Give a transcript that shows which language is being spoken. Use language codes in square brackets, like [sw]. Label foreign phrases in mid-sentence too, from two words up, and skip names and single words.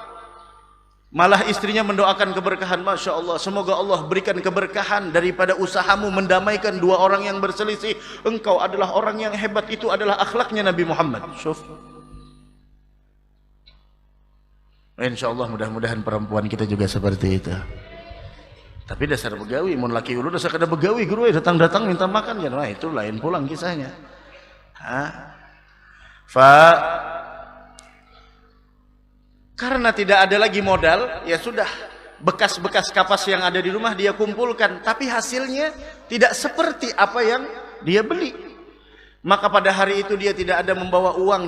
[id] Malah istrinya mendoakan keberkahan. [ar] ما شاء الله, [id] semoga Allah berikan keberkahan daripada usahamu mendamaikan 2 orang yang berselisih. Engkau adalah orang yang hebat. Itu adalah akhlaknya Nabi Muhammad. [ar] إن شاء الله [id] mudah-mudahan perempuan kita juga seperti itu. [bjn] Tapi dasar begawi, mun laki ulu dasar kada begawi, guru datang-datang minta makan kan. Wah, itu lain pulang kisahnya. [id] Karena tidak ada lagi modal, ya sudah, bekas-bekas kapas yang ada di rumah dia kumpulkan, tapi hasilnya tidak seperti apa yang dia beli. Maka pada hari itu dia tidak ada membawa uang.